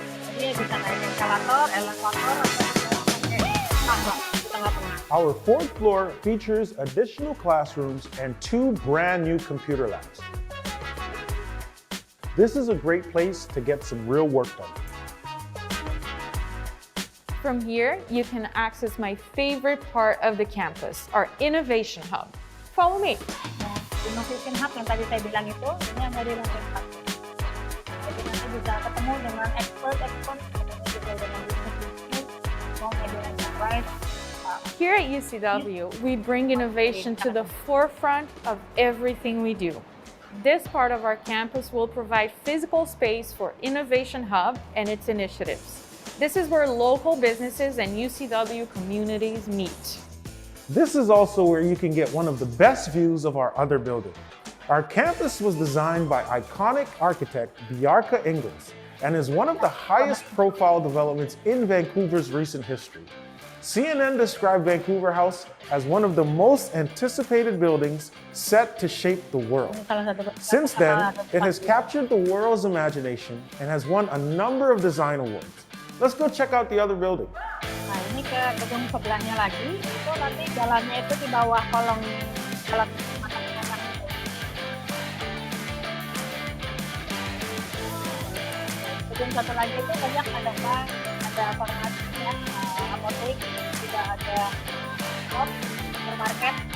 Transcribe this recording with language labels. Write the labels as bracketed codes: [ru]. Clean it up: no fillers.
[id] Jadi bisa naik eskalator, atau pakai tangga. [en] Our fourth floor features additional classrooms and 2 brand new computer labs. This is a great place to get some real work done. From here, you can access my favorite part of the campus, our Innovation Hub. Follow me. [id] Innovation Hub yang tadi saya bilang itu, ini ada di lantai 1. Jadi nanti bisa ketemu dengan expert, ketemu juga dengan business, mau media enterprise. [en] Here at UCW, we bring innovation to the forefront of everything we do. This part of our campus will provide physical space for Innovation Hub and its initiatives. This is where local businesses and UCW communities meet. This is also where you can get one of the best views of our other building. Our campus was designed by iconic architect Bjarke Ingels and is one of the highest profile developments in Vancouver's recent history. CNN described Vancouver House as one of the most anticipated buildings set to shape the world. Since then, it has captured the world's imagination and has won a number of design awards. Let's go check out the other building. [id] Nah, ini ke gedung sebelahnya lagi, itu nanti jalannya itu di bawah kolong jalan matang-matang itu. Gedung satu lagi itu banyak ada bank, ada farmasi, apotek, juga ada shop, supermarket.